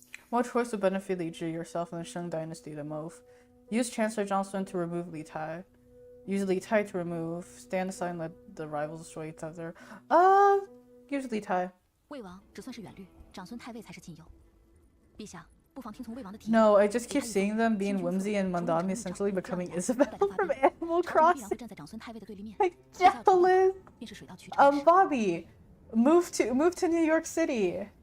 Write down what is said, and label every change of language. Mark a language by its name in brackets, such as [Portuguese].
[English] What choice would benefit Li Zhi, yourself, and the Shang dynasty the most? Use Chancellor Zhang Sun to remove Li Tai. Use Li Tai to remove. Stand aside and let the rivals destroy each other. Use Li Tai. [Chinese] 魏王只算是远虑，长孙太尉才是近忧。陛下，不妨听从魏王的提议。 [English] No, I just keep seeing them being whimsy and Mandani essentially becoming Isabel from Animal Crossing. I'm jealous. Bobby, move to New York City.